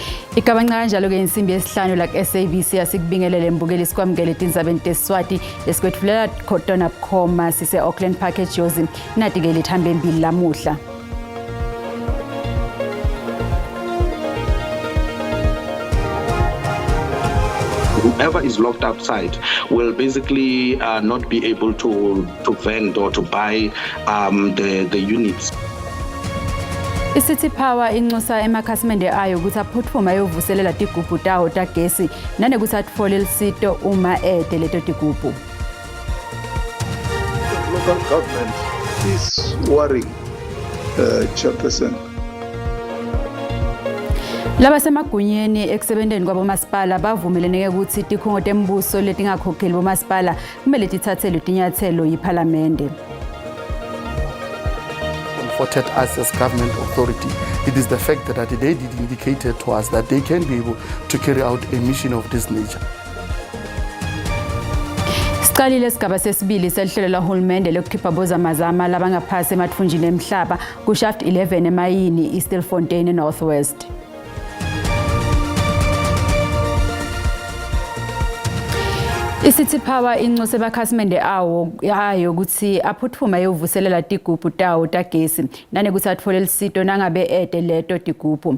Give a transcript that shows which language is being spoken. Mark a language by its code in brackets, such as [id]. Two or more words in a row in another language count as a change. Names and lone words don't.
[ss] Ikabanga kanjalo ke insimbi yesihlanu la SABC asikubingelele mbukeli sikwamukele tindzabeni tesiswati esikwetfulela khona bukhoma sise Auckland Park eJozi nati ke lithambe mbili lamuhla. [en] Whoever is locked outside will basically not be able to vend or to buy the units. [ss] City Power inxusa emakhasimende ayo ukuthi aphuthume ayovuselela tigubhu tawo tagesi nanekuthi atfole lisito uma leto tigubhu. [en] Local government is worrying, Chairperson. [ss] Laba semagunyeni ekusebenteni kwabomasipala bavumelene ukuthi tikhungo tembuso letingakhokheli bomasipala kumele tithathelwe tinyathelo yiphalamende. [en] Comforted us as government authority. It is the fact that they did indicate to us that they can be able to carry out a mission of this nature. [ss] Siqalile sigaba sesibili sehlelo lahulumende lokukhipha bozamazama labangaphasi emathunjini emhlaba ku Shaft 11 emayini eStilfontein Northwest. City Power inxuse bakhasimende ayo ukuthi aphuthume ayovuselela tigubhu tawo tagesi nanekuthi atfole lisito nangabe leto tigubhu.